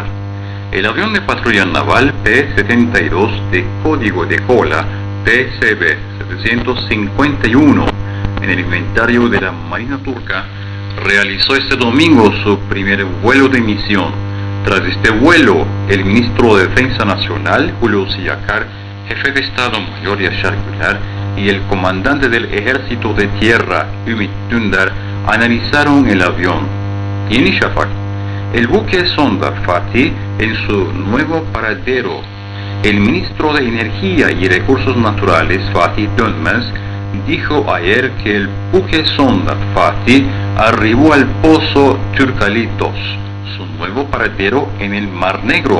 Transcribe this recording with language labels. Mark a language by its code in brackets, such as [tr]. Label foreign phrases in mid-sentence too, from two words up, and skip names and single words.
[es] El avión de patrulla naval P-72 de código de cola PCB 751 en el inventario de la Marina turca realizó este domingo su primer vuelo de misión. Tras este vuelo, el ministro de Defensa Nacional, Hulusi Akar, jefe de Estado Mayor Yashar Güler, y el comandante del Ejército de Tierra, Ümit Dündar, analizaron el avión. Yeni Şafak, el buque sonda Fatih en su nuevo paradero. El ministro de Energía y Recursos Naturales, Fatih Dönmez, dijo ayer que el buque sonda Fatih arribó al pozo Türkali 2, su nuevo paradero en el Mar Negro.